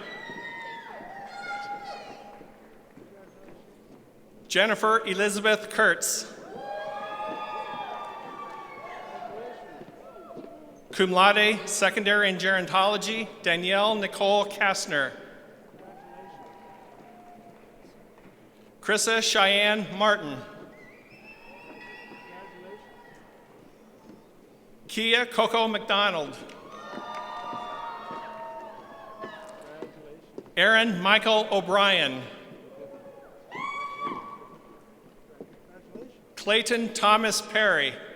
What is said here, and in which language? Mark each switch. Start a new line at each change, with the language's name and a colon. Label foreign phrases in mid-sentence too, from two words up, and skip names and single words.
English: Jennifer Elizabeth Kurtz.
Latin: Cum laude,
English: secondary in gerontology, Danielle Nicole Kastner. Krissa Cheyenne Martin. Kia Coco McDonald. Aaron Michael O'Brien. Clayton Thomas Perry.